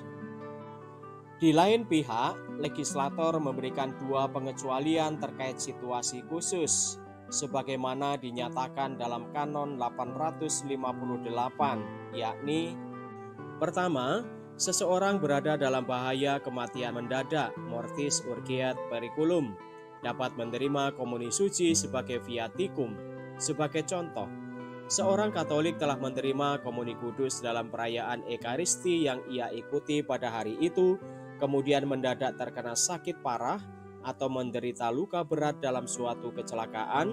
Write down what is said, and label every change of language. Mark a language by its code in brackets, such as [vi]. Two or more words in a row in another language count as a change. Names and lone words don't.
[id] Di lain pihak, legislator memberikan dua pengecualian terkait situasi khusus, sebagaimana dinyatakan dalam Kanon 858, yakni: pertama, seseorang berada dalam bahaya kematian mendadak, [la] mortis urgiat periculum, [id] dapat menerima komuni suci sebagai viaticum. Sebagai contoh, seorang Katolik telah menerima komuni kudus dalam perayaan Ekaristi yang ia ikuti pada hari itu, kemudian mendadak terkena sakit parah atau menderita luka berat dalam suatu kecelakaan.